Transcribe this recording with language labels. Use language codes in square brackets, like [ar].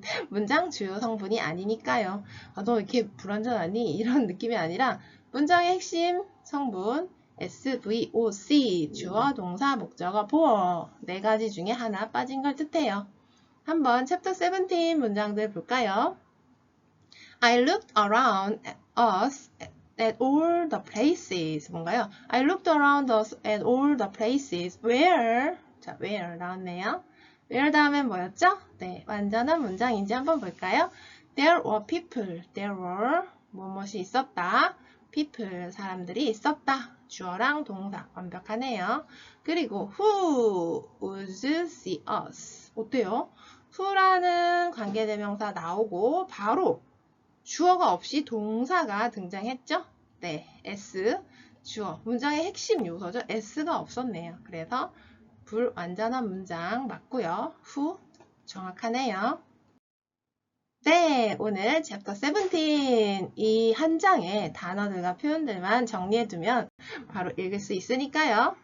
[ko] 문장 주요 성분이 아니니까요. 너 이렇게 불완전하니? 이런 느낌이 아니라 문장의 핵심 성분 SVOC, 주어, 동사, 목적어, 보어 네 가지 중에 하나 빠진 걸 뜻해요. 한번 챕터 17 문장들 볼까요? [en] I looked around us at all the places. [ko] 뭔가요? [en] I looked around us at all the places. Where? [ko] 자, where 나왔네요. where 다음엔 뭐였죠? 네, 완전한 문장인지 한번 볼까요? [en] There were people. There were [ko] 무엇이 있었다. people, 사람들이 있었다. 주어랑 동사, 완벽하네요. 그리고 [en] who would see us? [ko] 어때요? who라는 관계대명사 나오고 바로 주어가 없이 동사가 등장했죠? 네, s, 주어. 문장의 핵심 요소죠? s가 없었네요. 그래서 불완전한 문장 맞고요. who, 정확하네요. 네, 오늘 챕터 17 이 한 장의 단어들과 표현들만 정리해두면 바로 읽을 수 있으니까요.